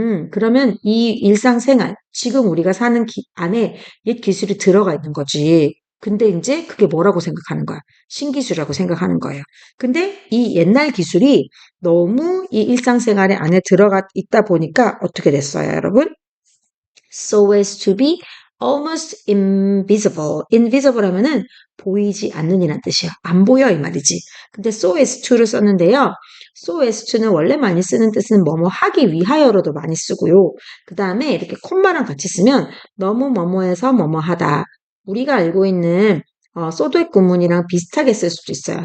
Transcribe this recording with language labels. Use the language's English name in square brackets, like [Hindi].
[Korean] 그러면 이 일상생활, 지금 우리가 사는 안에 옛 기술이 들어가 있는 거지. 근데 이제 그게 뭐라고 생각하는 거야? 신기술이라고 생각하는 거예요. 근데 이 옛날 기술이 너무 이 일상생활에 안에 들어가 있다 보니까 어떻게 됐어요, 여러분? [English] So as to be almost invisible. [Korean] invisible 하면은 보이지 않는 이란 뜻이야. 안 보여 이 말이지. 근데 so as to를 썼는데요. so as to는 원래 많이 쓰는 뜻은 뭐뭐 하기 위하여로도 많이 쓰고요. 그 다음에 이렇게 콤마랑 같이 쓰면 너무 뭐뭐해서 뭐뭐 하다. 우리가 알고 있는 소댓 구문이랑 비슷하게 쓸 수도 있어요.